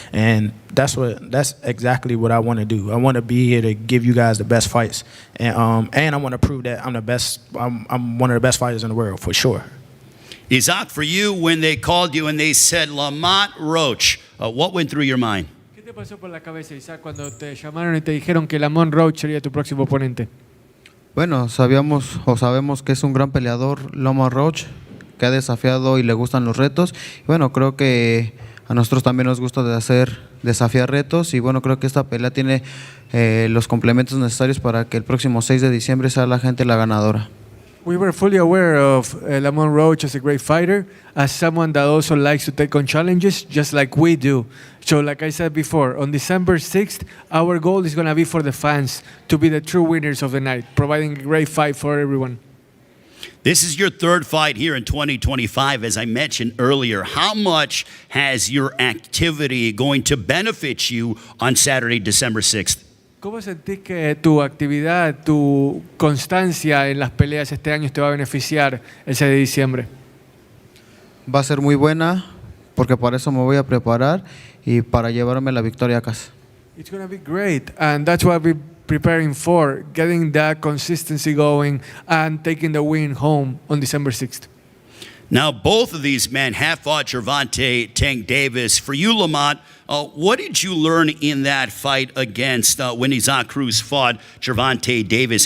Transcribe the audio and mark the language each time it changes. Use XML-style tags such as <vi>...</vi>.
<en>And that's exactly what I want to do. I want to be here to give you guys the best fights, and I want to prove that I'm the best. I'm one of the best fighters in the world for sure. Isaac, for you, when they called you and they said Lamont Roach, what went through your mind?</en> <es>¿Qué te pasó por la cabeza, Isaac, cuando te llamaron y te dijeron que Lamont Roach sería tu próximo oponente? Bueno, sabemos que es un gran peleador, Lamont Roach, que ha desafiado y le gustan los retos. Y bueno, creo que a nosotros también nos gusta desafiar retos, y bueno, creo que esta pelea tiene los complementos necesarios para que el próximo 6 de diciembre sea la gente la ganadora.</es> <en>We were fully aware of Lamont Roach as a great fighter, as someone that also likes to take on challenges, just like we do. So like I said before, on December 6th, our goal is going to be for the fans to be the true winners of the night, providing a great fight for everyone. This is your third fight here in 2025, as I mentioned earlier. How much has your activity going to benefit you on Saturday, December 6th?</en> <es>¿Cómo sentís que tu actividad, tu constancia en las peleas este año te va a beneficiar el 6 de diciembre? Va a ser muy buena, porque para eso me voy a preparar y para llevarme la victoria a casa.</es> <en>It's going to be great, and that's what we're preparing for, getting that consistency going and taking the win home on December 6th. Now, both of these men have fought Gervonta Tank Davis. For you, Lamont, what did you learn in that fight against when Isaac Cruz fought Gervonta Davis?</en>